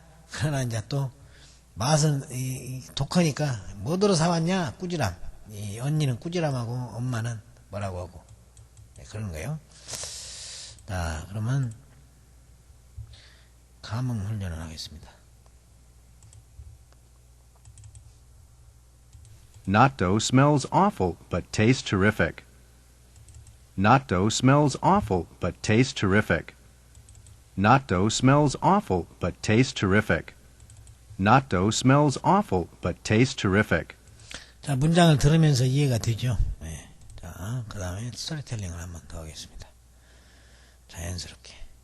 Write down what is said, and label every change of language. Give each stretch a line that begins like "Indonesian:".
Korean: 그러나 이제 또 맛은 독하니까 뭐들어 사왔냐? 꾸지람. 이 언니는 꾸지람하고 엄마는 뭐라고 하고 그런 거예요. 자, 그러면 감응 훈련을 하겠습니다.
English: Natto smells awful, but tastes terrific. Natto smells awful, but tastes terrific. Natto smells awful, but tastes terrific. Natto smells awful, but tastes terrific.
Korean: 자, 문장을 들으면서 이해가 되죠? 네. 자, 그 다음에 스토리텔링을 한번 더 하겠습니다. 자연스럽게.